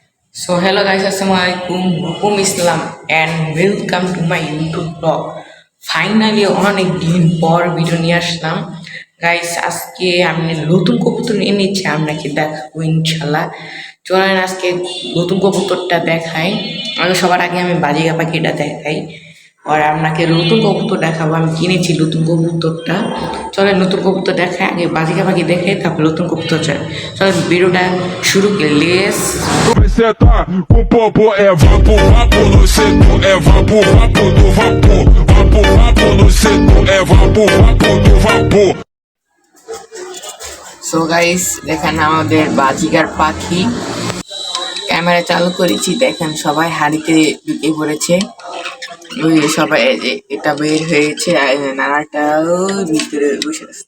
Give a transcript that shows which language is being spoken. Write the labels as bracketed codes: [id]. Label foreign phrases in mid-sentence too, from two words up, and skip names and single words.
[en] So hello guys, Assalamualaikum, Hukum Islam and welcome to my YouTube blog. [bn] ফাইনালি অনেক দিন পর ভিডিও নিয়ে আসলাম গাইস। আজকে আমি নতুন কবুতর নিয়ে নিচ্ছি, আপনাকে দেখাবো ইনশাল্লাহ। চলেন আজকে নতুন কবুতরটা দেখাই। সবার আগে আমি বাজিগা পাখিটা দেখাই, আর আপনাকে নতুন কবুতর দেখাবো। আমি কিনেছি নতুন কবুতরটা। চলেন নতুন কবুতর দেখাই, আগে বাজিকা পাখি দেখে তারপর নতুন কবুতর চাই। চলেন ভিডিওটা শুরু করি, লেস [pt] Vai sentar com popô, é vapo, vapo no setor, é vapo, vapo do vapor, vapo, vapo no setor, é vapo, vapo do vapor. [en] so guys [bn] দেখেন আমাদের বাজিকার পাখি, ক্যামেরা চালু করেছি, দেখেন সবাই হাড়িতে ঢুকে পড়েছে। ওই যে সবাই এই যে এটা বের হয়েছে, আর নানাটাও ভিতরে বসে আছে।